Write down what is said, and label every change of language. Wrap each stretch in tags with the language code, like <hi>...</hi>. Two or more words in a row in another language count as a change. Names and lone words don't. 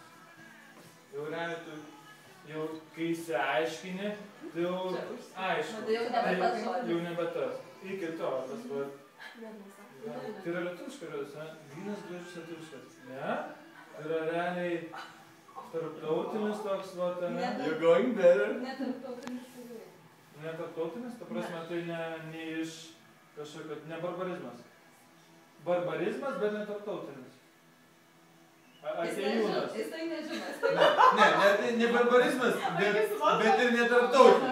<lt>Jau realiai tu, jau kai įsiaiškini, tai jau aišku. Tai jau nebe tas žodis. Jau nebe tas. Iki to, tas va. Tai yra lietuviškas, ne? Vynas gražus lietuviškas. Ne? Tai yra realiai tarptautinis toks, va, ne?</lt> <en>You're going better.</en> <lt>Netarptautinis tikrai. Netarptautinis, ta prasme, tai ne iš kažkokio, ne barbarizmas. Barbarizmas, bet netarptautinis. Atėjūnas. Jisai nežino. Ne barbarizmas, bet ir netarptautinis.</lt>